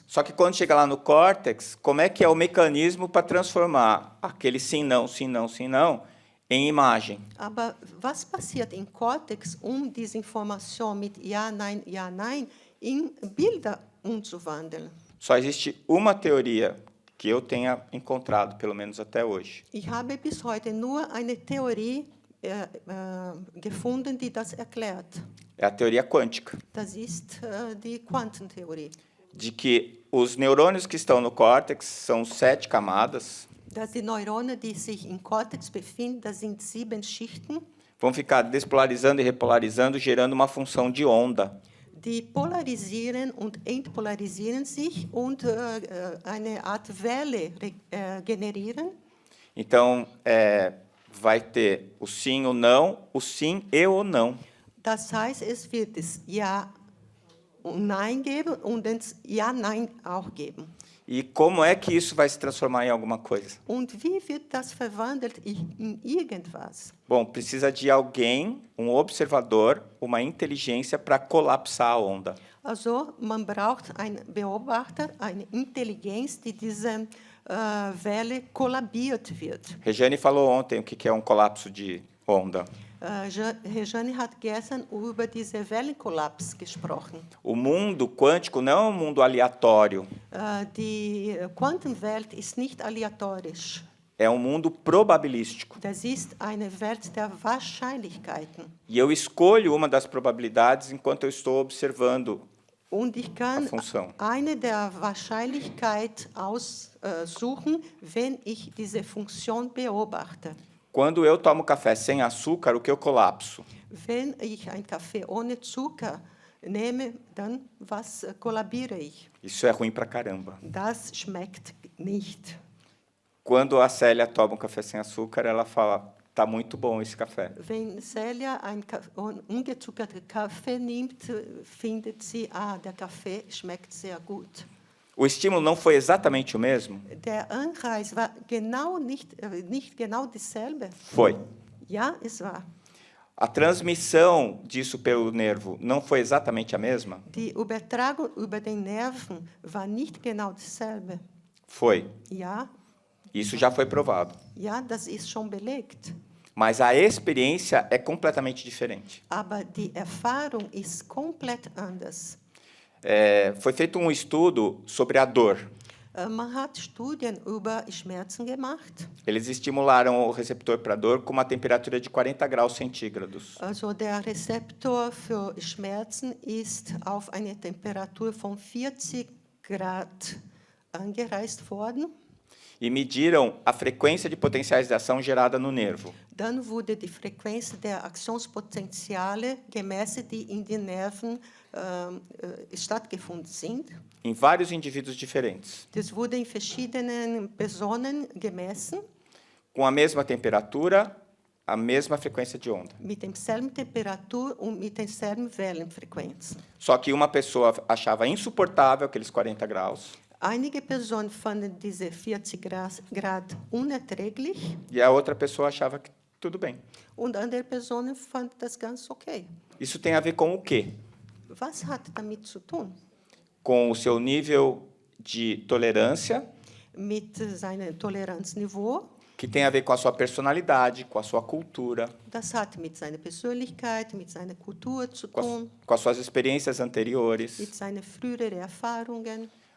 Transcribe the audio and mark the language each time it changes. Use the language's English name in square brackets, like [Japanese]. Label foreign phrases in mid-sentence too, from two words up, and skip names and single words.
[Portuguese] Só que quando chega lá no córtex, como é que é o mecanismo para transformar aquele sim, não, em imagem? [German] Aber was passiert im Cortex, diese Information mit Ja, Nein in Bilder umzuwandeln? [Portuguese] Só existe uma teoria que eu tenha encontrado, pelo menos até hoje. [German] Ich habe bis heute nur eine Theorie gefunden, die das erklärt. [Portuguese] É a teoria quântica, [German] Das ist die Quantentheorie. [Portuguese] de que os neurônios que estão no córtex são 7 camadas, [German] Dass die Neurone, die sich im Cortex befinden, das sind 7 Schichten, [Portuguese] vão ficar despolarizando e repolarizando, gerando uma função de onda. [German] die polarisieren und entpolarisieren sich und eine Art Welle generieren. [Portuguese] Então, vai ter o sim, o sim e o não. [German] Das heißt, es wird das Ja und Nein geben und das Ja, Nein auch geben. [Portuguese] E como é que isso vai se transformar em alguma coisa? [German] Und wie wird das verwandelt in irgendwas? [Portuguese] Bom, precisa de alguém, um observador, uma inteligência para colapsar a onda. [German] Also man braucht einen Beobachter, eine Intelligenz, die diese Welle kollabiert wird. [Portuguese] Regiane falou ontem o que é um colapso de onda. [German] Rejane hat gestern über diese Wellenkollaps gesprochen. [Portuguese] O mundo quântico não é um mundo aleatório, [German] Die Quantenwelt ist nicht aleatorisch. [Portuguese] é um mundo probabilístico. [German] Das ist eine Welt der Wahrscheinlichkeiten. [Portuguese] E eu escolho uma das probabilidades enquanto eu estou observando [German] Und ich kann [Portuguese] a função. [German] eine der Wahrscheinlichkeit aussuchen, wenn ich diese Funktion beobachte. [Portuguese] Quando eu tomo café sem açúcar, o que eu colapso? [German] Wenn ich einen Kaffee ohne Zucker nehme, dann was kollabiere ich? [Portuguese] Isso é ruim pra caramba. [German] Das schmeckt nicht. [Portuguese] Quando a Célia toma um café sem açúcar, ela fala: "Tá muito bom esse café". [German] Wenn Celia einen ungezuckerten Kaffee nimmt, findet sie, der Kaffee schmeckt sehr gut. [Portuguese] O estímulo não foi exatamente o mesmo? [German] Der Anreiz war nicht genau dasselbe. [Portuguese] Foi. [German] Ja, es war. [Portuguese] A transmissão disso pelo nervo não foi exatamente a mesma? [German] Die Übertragung über den Nerven war nicht genau dasselbe. [Portuguese] Foi. [German] Ja, [Portuguese] Isso já foi provado. [German] ja, das ist schon belegt. [Portuguese] Mas a experiência é completamente diferente. [German] Aber die Erfahrung ist komplett anders. [Portuguese] Foi feito um estudo sobre a dor. [German] Man hat Studien über Schmerzen gemacht. [Portuguese] Eles estimularam o receptor para dor com uma temperatura de 40 graus centígrados. [German] Also der Rezeptor für Schmerzen ist auf eine Temperatur von 40 Grad angereist worden. [Portuguese] E mediram a frequência de potenciais de ação gerada no nervo. [German] Dann wurde die Frequenz der Aktionspotenziale gemessen, die in den Nerven stattgefunden sind. [Portuguese] Em vários indivíduos diferentes. [German] Das wurde in verschiedenen Personen gemessen, [Portuguese] Com a mesma temperatura, a mesma frequência de onda. [German] mit derselben Temperatur und mit derselben Wellenfrequenz. [Portuguese] Só que uma pessoa achava insuportável aqueles 40 graus [German] Einige Personen fanden diese 40 Grad unerträglich [Portuguese] e a outra pessoa achava que tudo bem. [German] und andere Personen fanden das ganz okay. [Portuguese] Isso tem a ver com o quê? [German] Was hat damit zu tun? [Portuguese] Com o seu nível de tolerância, [German] Mit seinem Toleranzniveau. [Portuguese] que tem a ver com a sua personalidade, com a sua cultura, [German] Das hat mit seiner Persönlichkeit, mit seiner Kultur zu [Portuguese] com [German] tun, [Portuguese] as suas experiências anteriores. [German] mit seinen früheren Erfahrungen.